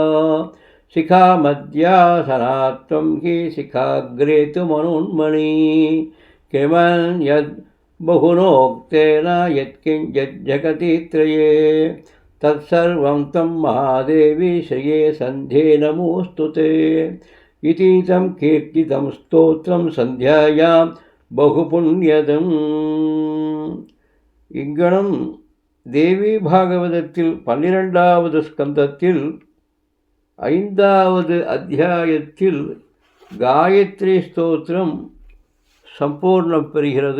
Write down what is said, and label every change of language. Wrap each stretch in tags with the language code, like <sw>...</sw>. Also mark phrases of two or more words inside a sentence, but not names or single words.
<sa>शिखा मध्यासनात्वं हि शिखाग्रे तु मनोन्मणि. किमन्यद् बहुनोक्तेन यत्किञ्चिज्जगति त्रये. तत्सर्वं त्वं महादेवी श्रिये सन्ध्ये नमोऽस्तु ते. इतीदम् कीर्तितम् स्तोत्रम् सन्ध्यायाम् बहुपुण्यदम्.</sa> <ta>இங்கனம் தேவி பாகவதத்தில் 12வது ஸ்கந்தத்தில் 5வது அத்தியாயத்தில் காயத்ரி ஸ்தோத்திரம் சம்பூர்ணம் பெறுகிறது.</ta>